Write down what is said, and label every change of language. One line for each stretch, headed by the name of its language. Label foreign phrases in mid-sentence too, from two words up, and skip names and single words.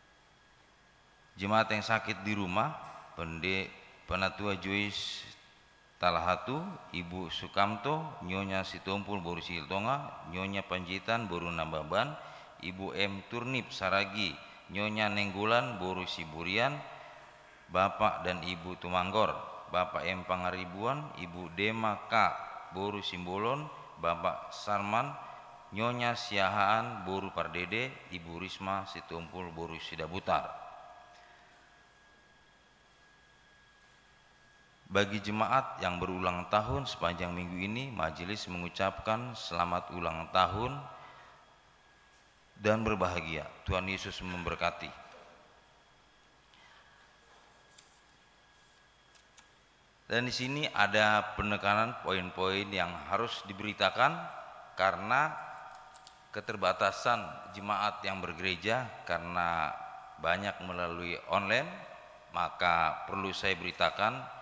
Indonesian: Jemaat yang sakit di rumah, Penatua Joyce Talahatu, Ibu Sukamto, Nyonya Situmpul Boru Siltonga, Nyonya Panjitan Boru Nambaban, Ibu M. Turnip Saragi, Nyonya Nenggolan Boru Siburian, Bapak dan Ibu Tumanggor, Bapak M. Pangaribuan, Ibu Dema K. Boru Simbolon, Bapak Sarman, Nyonya Siahaan Boru Pardede, Ibu Risma Situmpul Boru Sidabutar. Bagi jemaat yang berulang tahun sepanjang minggu ini, majelis mengucapkan selamat ulang tahun dan berbahagia. Tuhan Yesus memberkati. Dan di sini ada penekanan poin-poin yang harus diberitakan karena keterbatasan jemaat yang bergereja karena banyak melalui online, maka perlu saya beritakan.